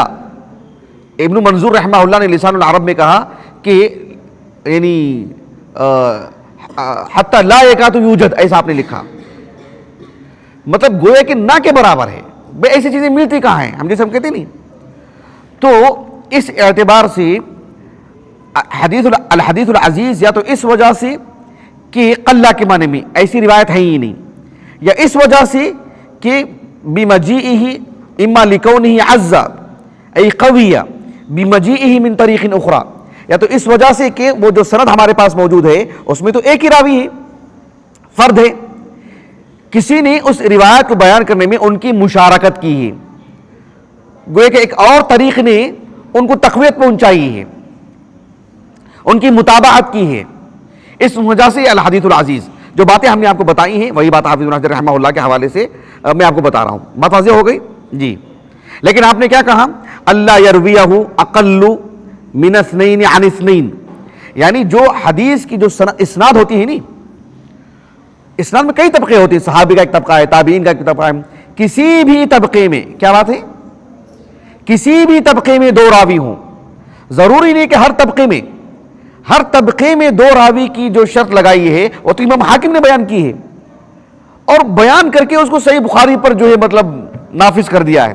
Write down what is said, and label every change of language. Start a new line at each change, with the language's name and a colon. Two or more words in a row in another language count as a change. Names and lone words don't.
Urdu: ابن منظور رحمہ اللہ نے لسان العرب میں کہا کہ یعنی
Arabic: حتی لا یکاد یوجد،
Urdu: ایسا آپ نے لکھا، مطلب گویا کہ نہ کے برابر ہے. بے ایسی چیزیں ملتی کہاں ہیں، ہم جیسے ہم کہتے نہیں. تو اس اعتبار سے
Arabic: الحدیث العزیز
Urdu: یا تو اس وجہ سے کہ قلہ کے معنی میں ایسی روایت ہے ہی نہیں، یا اس وجہ سے کہ بمجیئہ
Arabic: اما لکونہ عز ای قوی بمجیئہ من طریق اخرى،
Urdu: یا تو اس وجہ سے کہ وہ جو سند ہمارے پاس موجود ہے اس میں تو ایک ہی راوی ہے، فرد ہے، کسی نے اس روایت کو بیان کرنے میں ان کی مشارکت کی ہے، گویا کہ ایک اور طریق نے ان کو تقویت پہنچائی ہے، ان کی متابعت کی ہے. اس وجہ سے
Arabic: الحدیث العزیز
Urdu: جو باتیں ہم نے آپ کو بتائی ہیں وہی بات حافظ ابن حجر رحمہ اللہ کے حوالے سے میں آپ کو بتا رہا ہوں. بات واضح ہو گئی جی. لیکن آپ نے کیا کہا؟
Arabic: اللہ یرویہ اقل من اثنین عن اثنین،
Urdu: یعنی جو حدیث کی جو اسناد ہوتی ہے نہیں، اسناد میں کئی طبقے ہوتے ہیں، صحابی کا ایک طبقہ ہے، تابعین کا ایک طبقہ ہے. کسی بھی طبقے میں کیا بات ہے؟ کسی بھی طبقے میں دو راوی ہوں. ضروری نہیں کہ ہر طبقے میں دو راوی کی جو شرط لگائی ہے وہ تو امام حاکم نے بیان کی ہے، اور بیان کر کے اس کو صحیح بخاری پر جو ہے مطلب نافذ کر دیا ہے.